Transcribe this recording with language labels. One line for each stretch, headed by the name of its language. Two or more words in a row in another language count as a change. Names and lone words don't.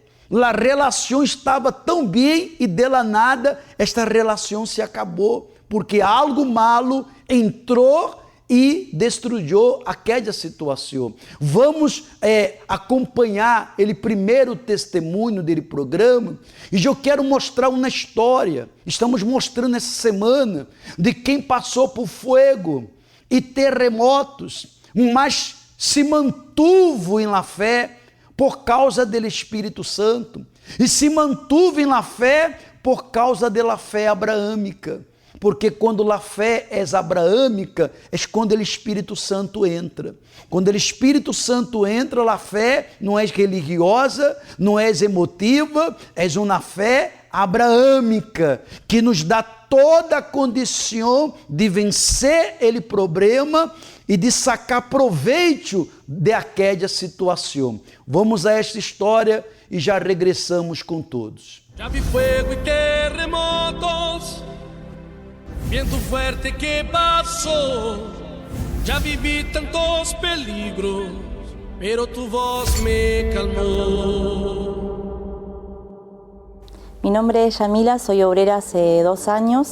Portuguese: A relação estava tão bem e
Spanish: de la nada
Portuguese: esta relação se acabou, porque
Spanish: algo malo
Portuguese: entrou e destruiu aquela situação. Vamos acompanhar ele primeiro testemunho dele programa, e eu quero mostrar uma história. Estamos mostrando essa semana de quem passou por fogo e terremotos, mas
Spanish: se mantuvo
Portuguese: em la fé por causa do Espírito Santo, e
Spanish: se mantuvo
Portuguese: em la fé por causa da fé abraâmica. Porque quando a fé é abraâmica, é quando o Espírito Santo entra. Quando o Espírito Santo entra, a fé não é religiosa, não é emotiva, é uma fé abraâmica, que nos dá toda a condição de vencer aquele problema e de sacar proveito daquela situação. Vamos a esta história e já regressamos com todos. Já vi fogo e terremotos,
Spanish: viento fuerte que pasó, ya viví tantos peligros, pero tu voz me calmó. Mi nombre es Yamila, soy obrera hace 2 años.